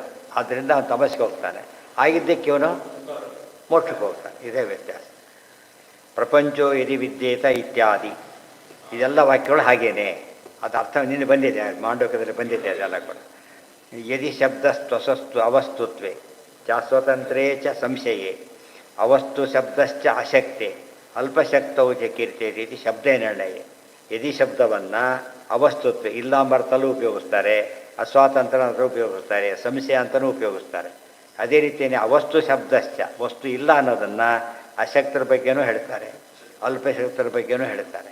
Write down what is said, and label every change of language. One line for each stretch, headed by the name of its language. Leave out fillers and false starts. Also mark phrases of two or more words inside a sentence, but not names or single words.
Kannada: ಆದ್ದರಿಂದ ಅವನು ತಮಸ್ಸಿಗೆ ಹೋಗ್ತಾನೆ. ಆಗಿದ್ದಕ್ಕೆ ಇವನು ಮೋಕ್ಷಕ್ಕೆ ಹೋಗ್ತಾನೆ. ಇದೇ ವ್ಯತ್ಯಾಸ.
Sanskrit: ಪ್ರಪಂಚೋ ಯದಿ ವಿದ್ಯೇತ
Kannada: ಇತ್ಯಾದಿ, ಇದೆಲ್ಲ ವಾಕ್ಯಗಳು ಹಾಗೇನೆ. ಅದು ಅರ್ಥ ನಿನ್ನೆ ಬಂದಿದೆ, ಮಾಂಡವ್ಯದಲ್ಲಿ ಬಂದಿದೆ ಅದೆಲ್ಲ ಕೂಡ.
Sanskrit: ಯದಿ ಶಬ್ದ ಸ್ವಸಸ್ತು ಅವಸ್ತುತ್ವೇ ಚ ಸ್ವತಂತ್ರೇ ಚ ಸಂಶಯೇ ಅವಸ್ತು ಶಬ್ದಶ್ಚ ಅಶಕ್ತೆ ಅಲ್ಪಶಕ್ತೌ ಚ ಕೀರ್ತೆ ರೀತಿ ಶಬ್ದ ನಿರ್ಣಯ.
Kannada: ಯದಿ ಶಬ್ದವನ್ನು ಅವಸ್ತುತ್ವ ಇಲ್ಲ ಅಂತಲೂ ಉಪಯೋಗಿಸ್ತಾರೆ, ಅಸ್ವಾತಂತ್ರ್ಯ ಅಂತಲೂ ಉಪಯೋಗಿಸ್ತಾರೆ, ಸಂಶಯ ಅಂತಲೂ ಉಪಯೋಗಿಸ್ತಾರೆ. ಅದೇ ರೀತಿಯೇ
Sanskrit: ಅವಸ್ತು ಶಬ್ದಶ್ಚ,
Kannada: ವಸ್ತು ಇಲ್ಲ ಅನ್ನೋದನ್ನು ಅಶಕ್ತರ ಬಗ್ಗೆನೂ ಹೇಳ್ತಾರೆ, ಅಲ್ಪಶಕ್ತರ ಬಗ್ಗೆನೂ ಹೇಳ್ತಾರೆ.